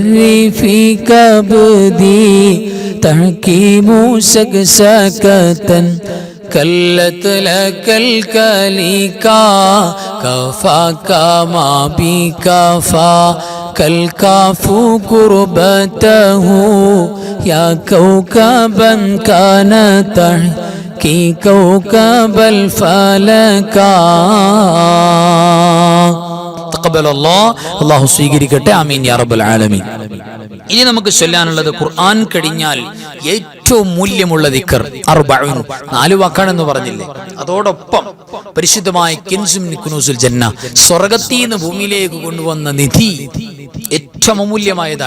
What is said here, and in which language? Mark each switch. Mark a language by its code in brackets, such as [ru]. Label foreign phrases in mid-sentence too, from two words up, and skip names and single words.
[ar] في كبدي تحكيم شكشكة كلت لك الكليكا كفاك ما بكفا كالكاف قربته يا كوكبا كان تحكي كوكب الفلكا [ml] തഖബ്ബലല്ലാഹ്, അല്ലാഹു സ്വീകരിക്കട്ടെ. [ar] آمين يا رب العالمين. [ml] ഇനി നമുക്ക് ചൊല്ലാനുള്ളത് ഖുർആൻ കഴിഞ്ഞാൽ ഏറ്റവും മൂല്യമുള്ള [ar] ذكر أربعون, [ml] 4 വാക്കാണെന്ന് പറഞ്ഞില്ലേ. അതോടൊപ്പം പരിശുദ്ധമായ കിൻസും [ar] كنوز الجنة, [ml] സ്വർഗ്ഗത്തിൽ നിന്ന് ഭൂമിയിലേക്ക് കൊണ്ടുവന്ന നിധി ഏറ്റവും അമൂല്യമായതാണ്.